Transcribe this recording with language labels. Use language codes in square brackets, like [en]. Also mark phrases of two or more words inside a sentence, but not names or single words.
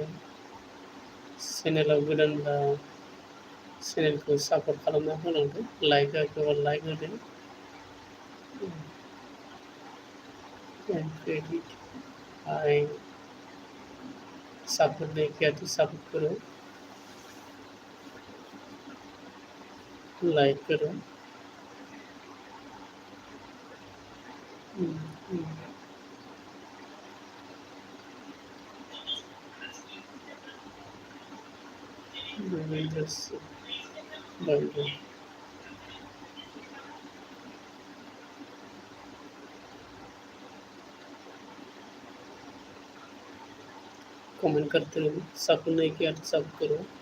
[brx] चेनेलाव गोदानब्ला चेनेलखौ सापर्ट खालामना होलांदो। लाइक होआखैबा लाइक होदो। [hi] क्रेडिट हाय सपोर्ट नहीं किया तो सपोर्ट करो, लाइक करो। रविंद्र सिंह बंधु कमेंट करते रहो, सपोर्ट नहीं किया तो सब करो।